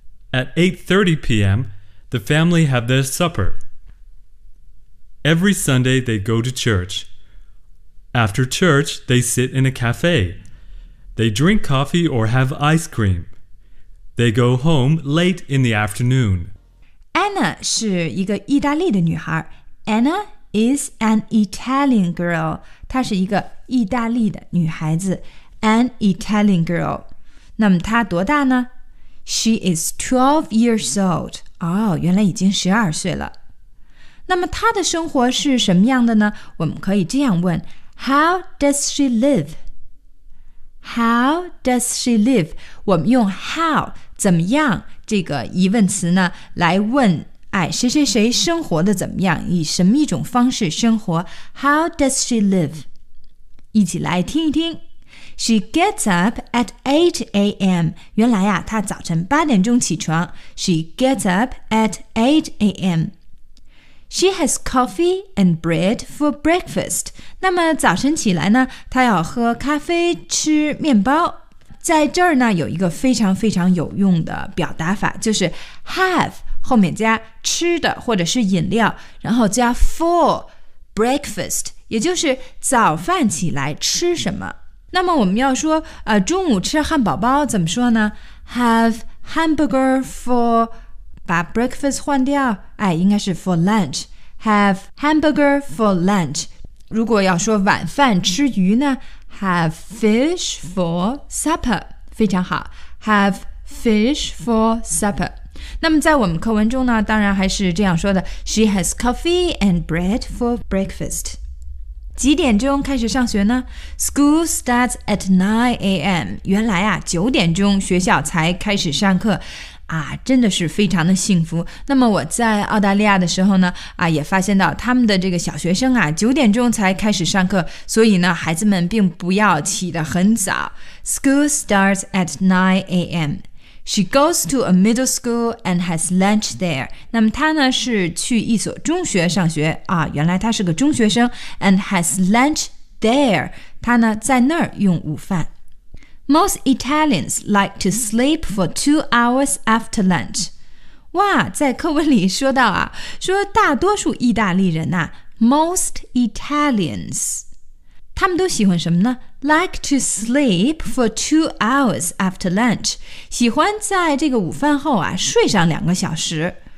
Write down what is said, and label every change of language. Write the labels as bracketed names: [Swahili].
[English] At 8:30 p.m., the family have their supper. Every Sunday they go to church. After church, they sit in a cafe. They drink coffee or have ice cream. They go home late in the afternoon. [Chinese] Anna 是一个意大利的女孩。 [English] Anna is an Italian girl. [Chinese] 她是一个意大利的女孩子。 [English] An Italian girl. [Chinese] 那么她多大呢？ [English] She is 12 years old. [Chinese] 哦，原来已经12岁了。那么她的生活是什么样的呢？我们可以这样问 ： [English] How does she live? How does she live? [Chinese] 我们用 how 怎么样这个疑问词呢，来问谁谁谁生活的怎么样，以什么一种方式生活 ？ [English] How does she live? [Chinese] 一起来听一听。 [English] She gets up at 8 a.m. [Chinese] 原来呀，她早晨八点钟起床。 [English] She gets up at 8 a.m. She has coffee and bread for breakfast. [Chinese] 那么早晨起来呢，她要喝咖啡吃面包。在这儿呢，有一个非常非常有用的表达法，就是 have 后面加吃的或者是饮料，然后加 for breakfast， 也就是早饭起来吃什么。那么我们要说中午吃汉堡包怎么说呢？ [English] Have hamburger for... 把 breakfast 换掉，应该是 for lunch. Have hamburger for lunch. [Chinese] 如果要说晚饭吃鱼呢， [English] Have fish for supper. [Chinese] 非常好， [English] Have fish for supper. [Chinese] 那么在我们课文中呢，当然还是这样说的， [English] She has coffee and bread for breakfast. [Chinese] 几点钟开始上学呢？ [English] School starts at 9 a.m. [Chinese] 原来啊，九点钟学校才开始上课真的是非常的幸福。那么我在澳大利亚的时候呢，也发现到他们的这个小学生九点钟才开始上课，所以呢，孩子们并不要起得很早。 [English] School starts at 9 a.m. She goes to a middle school and has lunch there. [Chinese] 那么她呢，是去一所中学上学原来她是个中学生 [English] and has lunch there. [Chinese] 她呢，在那儿用午饭。 [English] Most Italians like to sleep for 2 hours after lunch. [Chinese] 哇，在课文里说到说大多数意大利人 [English] most Italians, [Chinese] 他们都喜欢什么呢？ [English] Like to sleep for 2 hours after lunch. [Chinese] 喜欢在这个午饭后睡上两个小时。